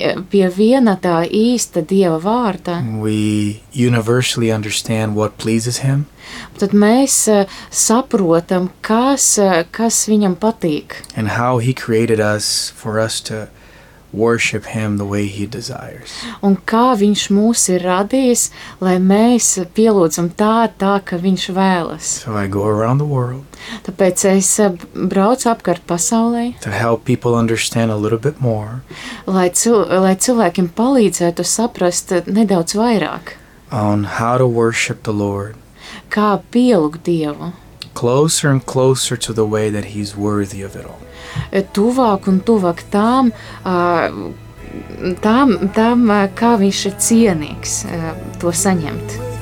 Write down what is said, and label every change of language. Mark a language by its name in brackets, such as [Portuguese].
[Latvian] pie viena tā īsta Dieva vārda, [English] we universally understand what pleases him, [Latvian] tad mēs saprotam, kas viņam patīk, [English] and how he created us for us to worship him the way he desires. [Latvian] Un kā viņš mūs ir radījis, lai mēs pielūdzam tā, ka viņš vēlas. [English] So I go around the world. [Latvian] Tāpēc es braucu apkārt pasaulē. [English] To help people understand a little bit more. [Latvian] Lai cilvēkiem palīdzētu saprast nedaudz vairāk. [English] On how to worship the Lord. [Latvian] Kā pielūgt Dievu. [English] Closer and closer to the way that he's worthy of it all. [Latvian] Tuvāk un tuvāk tam, kā viņš ir cienīgs to saņemt.